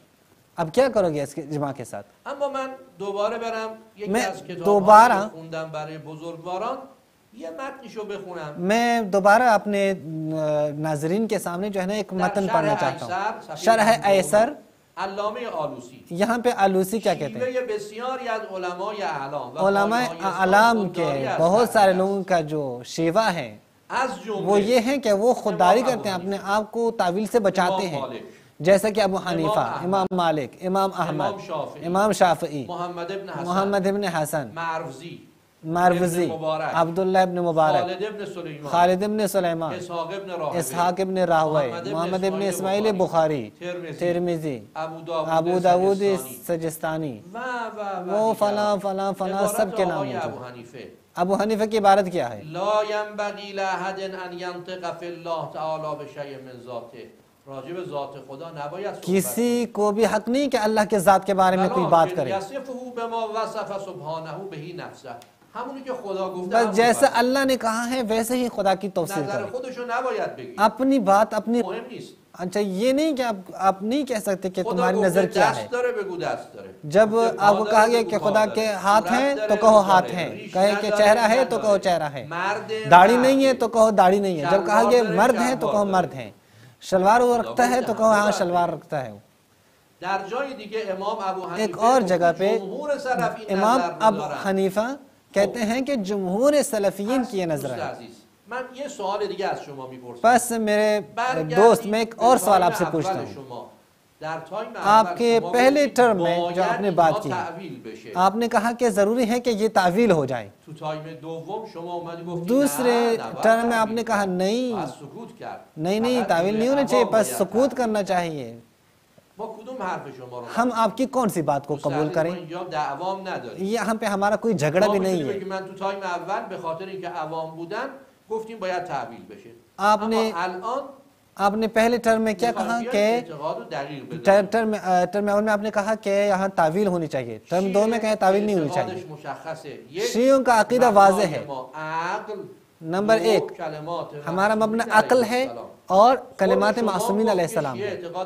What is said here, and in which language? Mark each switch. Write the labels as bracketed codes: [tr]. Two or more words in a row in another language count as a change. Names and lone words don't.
[ur] اب کیا کرو گے اس کے اجماع کے ساتھ؟ میں دوبارہ اپنے ناظرین کے سامنے جو ہے نا ایک متن پڑھنا چاہتا ہوں. شرح ایسر علامه آلوسی. یہاں پہ آلوسی کیا کہتے ہیں؟ [fa] بسیاری از علماء اعلام [ur] علماء اعلام کے بہت سارے لوگوں کا جو شیوہ ہے وہ یہ ہے کہ وہ خودداری کرتے ہیں، اپنے آپ کو تعویل سے بچاتے ہیں، جیسا کہ ابو حنیفہ، امام مالک، امام احمد، امام شافعی، محمد ابن حسن، ماروزی، عبداللہ ابن مبارک، خالد ابن سلیمان، اسحاق ابن راہوی، محمد ابن اسماعیل بخاری، ترمذی، ابو داود سجستانی، وہ فلاں فلاں فلاں سب کے نام ہیں. ابو حنیفہ کی عبارت کیا ہے؟ [ar] لا ينبغي لأحد ان ينطق في الله تعالى بشيء من ذاته. [fa] راجب ذات خدا نباید [ur] کسی کو بھی حق نہیں کہ اللہ کے ذات کے بارے میں کوئی بات کرے. [ar] یصفه بما وصف سبحانه به نفسه. [fa] همونی که خدا گفته [ur] بس جیسے اللہ نے کہا ہے ویسے ہی خدا کی توصیف کرے. [fa] نظر خودشو نباید بگی. [ur] اپنی بات اپنی [fa] مهم نیست. [ur] اچھا یہ نہیں کہ آپ نہیں کہہ سکتے کہ تمہاری نظر کیا ہے. جب آپ کو کہا گیا کہ خدا کے ہاتھ ہیں تو کہو ہاتھ ہیں، کہے کہ چہرہ ہے تو کہو چہرہ ہے، داڑھی نہیں ہے تو کہو داڑھی نہیں ہے. جب کہا گیا مرد ہے تو کہو مرد ہیں، شلوار وہ رکھتا ہے تو کہو ہاں شلوار رکھتا ہے. ایک اور جگہ پہ امام ابو حنیفہ کہتے ہیں کہ جمہور سلفیین کی یہ نظر ہے. [fa] من یہ سوال دیگه از شما میپرسم. [ur] پس میرے دوست میں ایک اور سوال آپ سے پوچھتا ہوں. آپ کے پہلے ٹرم میں جو آپ نے بات کی آپ نے کہا کہ ضروری ہے کہ یہ تعویل ہو جائے. دوسرے ٹرم میں آپ نے کہا نہیں تعویل نہیں ہونا چاہیے، پس سکوت کرنا چاہیے. ہم آپ کی کون سی بات کو قبول کریں؟ یہاں پہ ہمارا کوئی جھگڑا بھی نہیں ہے. [fa] گفتیم باید تعویل بشه. [ur] آپ نے پہلے ٹرم میں کیا کہا کہ ٹرم اول میں آپ نے کہا کہ یہاں تعویل ہونی چاہیے، ٹرم دو میں کہیں تعویل نہیں ہونی چاہیے. شیعوں کا عقیدہ واضح ہے. نمبر ایک ہمارا مبنی عقل ہے اور کلمات معصومین علیہ السلام ہے.